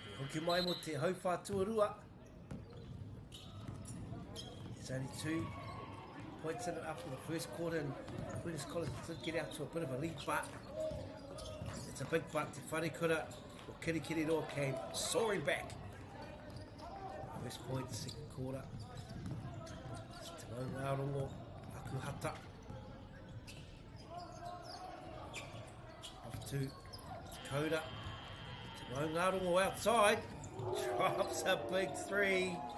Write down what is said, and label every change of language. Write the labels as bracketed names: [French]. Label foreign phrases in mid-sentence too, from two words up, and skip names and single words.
[Māori] Hoki mai mo te hauwha tuarua. [English] There's only 2 points in it after the first quarter, and Queen's College did get out to a bit of a lead, but it's a big but. Te wharekura o Kirikiriroa came soaring back. First point, second quarter. It's Te Maungarongo, Akuhata. Off to Dakota. Te Maungarongo outside. Drops a big 3.